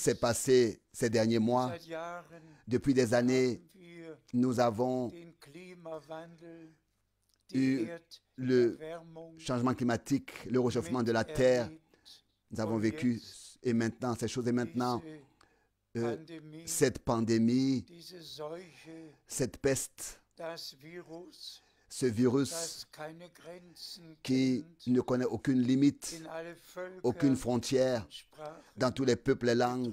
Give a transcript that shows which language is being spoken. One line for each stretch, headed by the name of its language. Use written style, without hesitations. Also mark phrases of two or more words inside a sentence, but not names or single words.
French: s'est passé ces derniers mois.
German: Seit Jahren
French: Depuis des années,
German: haben wir
French: nous avons
German: den Klimawandel,
French: eu
German: die
French: le
German: Erderwärmung
French: changement climatique, le réchauffement de la terre.
German: miterlebt.
French: Nous avons
German: Und
French: vécu
German: jetzt
French: et maintenant ces choses et maintenant
German: Diese Pandemie,
French: cette pandémie,
German: diese Seuche,
French: cette peste,
German: das Virus,
French: ce virus qui ne connaît aucune limite, aucune frontière, dans tous les peuples et langues.